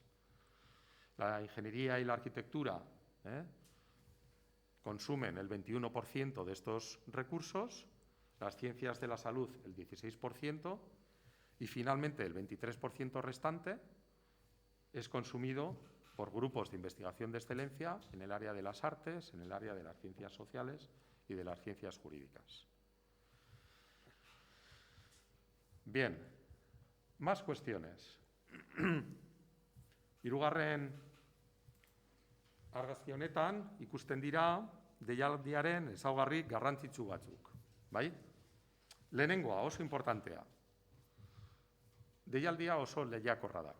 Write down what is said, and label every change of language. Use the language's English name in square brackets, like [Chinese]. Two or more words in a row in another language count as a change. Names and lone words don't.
[Spanish] La ingeniería y la arquitectura consumen el 21% de estos recursos, las ciencias de la salud el 16% y, finalmente, el 23% restante es consumido por grupos de investigación de excelencia en el área de las artes, en el área de las ciencias sociales y de las ciencias jurídicas. Bien, más cuestiones. [Basque] Hirugarren argazki honetan ikusten dira deialdiaren ezaugarri garrantzitsu batzuk, bai? Lehenengoa, oso importantea. Deialdia oso lehiakorra da.